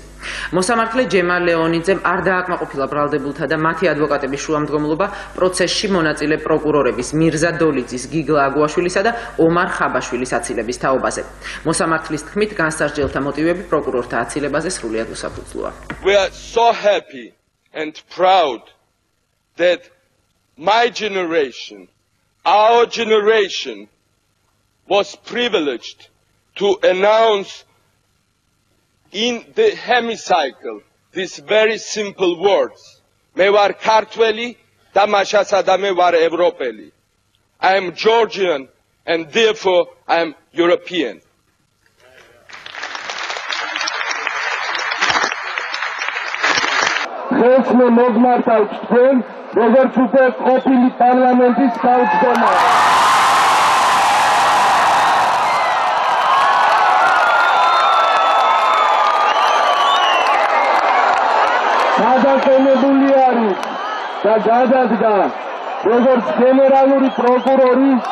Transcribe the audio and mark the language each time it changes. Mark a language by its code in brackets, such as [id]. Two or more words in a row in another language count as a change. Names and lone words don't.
[ka] მოსამართლე ჯემალ ლეონიძემ არ დააკმაყოფილა ბრალდებულთა და მათი ადვოკატების შუამდგომლობა პროცესში მონაწილე პროკურორების მირზა დოლიძის, გიგლა აგუაშვილისა და ომარ ხაბაშვილის აცილების თაობაზე. მოსამართლის თქმით, განსარჩელთა მოტივები პროკურორთა აცილებაზე სრულიად უსაფუძვლოა. [en] We are so happy and proud that my generation, our generation, was privileged to announce in the hemicycle these very simple words. [ka] მე ვარ ქართველი, და მაშასა და მე ვარ ევროპელი. [en] I am Georgian and therefore I am European. [ka] Ხეს მე მოგმართავთ თქვენ, როგორც უკვე ყოფილი პარლამენტის თავმჯდომარე. გადაყენებული არის და გადადგა როგორც გენერალური პროკურორი